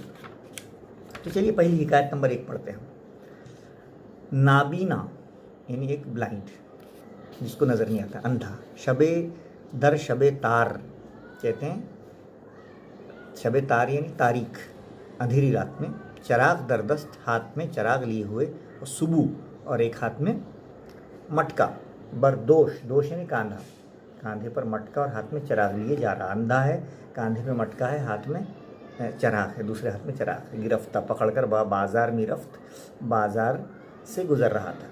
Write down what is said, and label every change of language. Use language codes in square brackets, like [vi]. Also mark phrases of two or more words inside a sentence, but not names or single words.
[ur] تو چلیے پہلی حکایت نمبر 1 پڑھتے ہیں۔ نابینا یعنی ایک بلائنڈ، جس کو نظر نہیں آتا، اندھا، شب تار کہتے ہیں۔ شب تار یعنی تاریک، اندھیری رات میں، [fa] چراغ در دست، [ur] ہاتھ میں چراغ لیے ہوئے، اور صبح، اور ایک ہاتھ میں مٹکا، دوش یعنی کاندھا، کاندھے پر مٹکا اور ہاتھ میں چراغ لیے جا رہا، اندھا ہے، کاندھے پہ مٹکا ہے، ہاتھ میں چراغ ہے، دوسرے ہاتھ میں چراغ ہے۔ گرفتہ، پکڑ کر، بازار میں رفت، بازار سے گزر رہا تھا۔